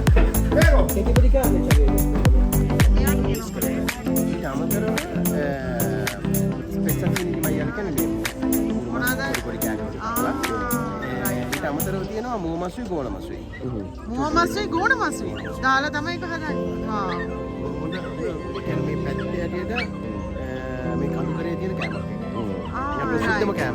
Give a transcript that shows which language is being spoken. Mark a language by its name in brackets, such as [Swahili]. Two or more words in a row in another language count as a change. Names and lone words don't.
[Italian] Prego. Che tipo di carne c'avevi? Vediamo però spezzatini di maiale che ne [Sinhala] ඉතාමතරව තියෙනවා මූ මසුයි ගෝණ මසුයි. මූ මසුයි ගෝණ මසුයි. දාලා තමයි ඒක හදන්නේ. ආ. මේ පැත්තේ ඇටියට මේ කඳුකරේ තියෙන කෑමක්. ප්‍රසිද්ධම කෑම.